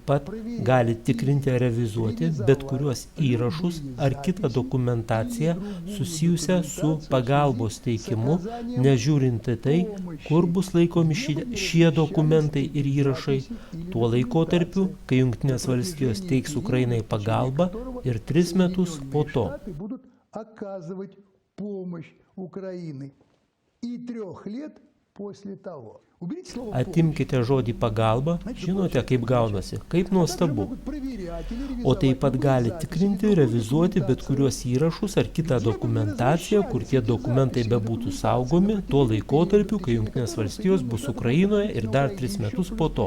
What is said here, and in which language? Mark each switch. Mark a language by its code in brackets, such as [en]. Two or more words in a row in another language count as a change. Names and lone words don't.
[lt] pat gali tikrinti ar revizuoti bet kuriuos įrašus ar kitą dokumentaciją susijusią su pagalbos teikimu, nežiūrint tai, kur bus laikomi šie dokumentai ir įrašai, tuo laikotarpiu, kai Jungtinės valstijos teiks Ukrainai pagalbą ir 3 metus po to. [ru] Оказывать помощь Украине и 3 лет после того. [lt] Atimkite žodį pagalba, žinote, kaip gaunasi, kaip nuostabu. O taip pat gali tikrinti, revizuoti bet kuriuos įrašus ar kitą dokumentaciją, kur tie dokumentai bebūtų saugomi, tuo laikotarpiu, kai Jungtinės valstijos bus Ukrainoje ir dar 3 metus po to.